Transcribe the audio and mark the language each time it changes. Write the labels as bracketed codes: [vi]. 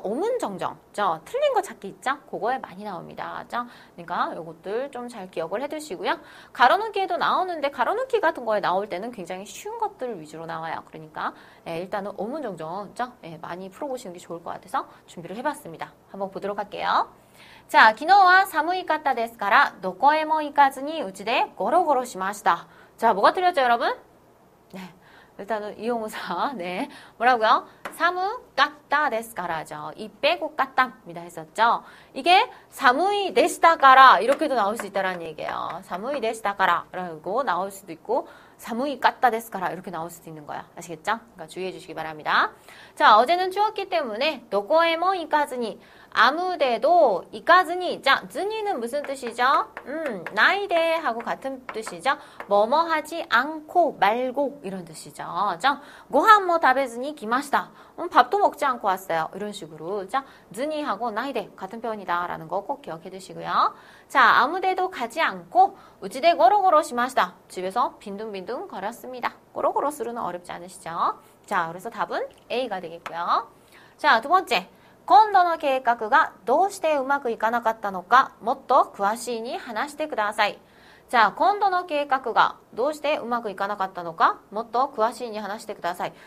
[ko] 오문정정, 틀린 거 찾기 있죠? 그거에 많이 나옵니다. 그러니까 이것들 좀 잘 기억을 해두시고요. 가로넣기에도 나오는데 가로넣기 같은 거에 나올 때는 굉장히 쉬운 것들 위주로 나와요. 그러니까 일단은 오문정정 많이 풀어보시는 게 좋을 것 같아서 준비를 해봤습니다. 한번 보도록 할게요. [ja] 자, 昨日は寒いかったですからどこへも行かずにうちでゴロゴロしました. [ko] 자, 뭐가 틀렸죠, 여러분? 네. 일단은 이용사, 네. 뭐라고요? 사무 깠다 데스카라죠. 이 빼고 깠답니다 했었죠. 이게 사무이 데시다카라 이렇게도 나올 수 있다는 얘기예요. 사무이 데시다카라 라고 나올 수도 있고 사무이 깠다 데스카라 이렇게 나올 수도 있는 거야. 아시겠죠? 그러니까 주의해 주시기 바랍니다. 자, 어제는 추웠기 때문에 도코에모 이까즈니 아무데도 이까즈니 자, 즈니는 무슨 뜻이죠? 나이데 하고 같은 뜻이죠. 뭐뭐 하지 않고 말고 이런 뜻이죠. 자, 고한 뭐 다베즈니 기마시다. 밥도 먹지 않고 왔어요. 이런 식으로 자, 즈니하고 나이데 같은 표현이다 라는 거 꼭 기억해 두시고요. 자, 아무데도 가지 않고 우지데 고로고로 시마시다. 집에서 빈둥빈둥 거렸습니다. 고로고로 쓰루는 어렵지 않으시죠? 자, 그래서 답은 A가 되겠고요. 자, 두 번째. [ja] 今度の計画がどうしてうまくいかなかったのかもっと詳しいに話してください。 자, 今度の計画がどうしてうまくいかなかったのかもっと詳しいに話してください.